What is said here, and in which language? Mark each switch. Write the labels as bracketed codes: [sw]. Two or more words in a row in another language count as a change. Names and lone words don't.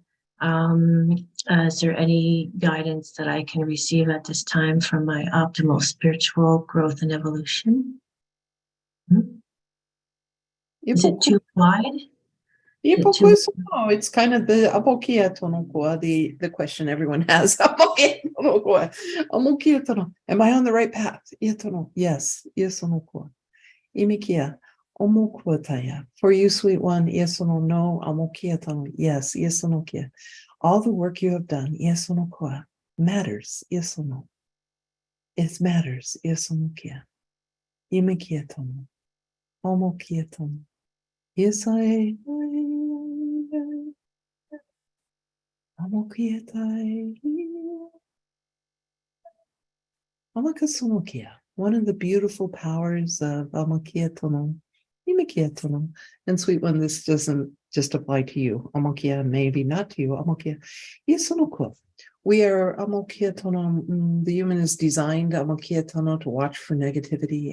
[en] Is there any guidance that I can receive at this time from my optimal spiritual growth and evolution? Is it too wide? It's kind of the amokia tonokua, the question everyone has. Amokia tonokua. Amokia tono. Am I on the right path? Iatono. Yes. Iasonokua. Imikia. Omokuataya. For you, sweet one, iasono no. Amokia tono. Yes. Iasonokia. All the work you have done, iasonokua, matters. Iasono. It matters. Iasonokia. Imikia tono. Omokia tono. Isae. Amakasunokia, one of the beautiful powers of Amakia Tono, Imikia Tono. And sweet one, this doesn't just apply to you. Amakia, maybe not to you. Amakia, Yasunokua. We are Amakia Tono. The human is designed Amakia Tono to watch for negativity.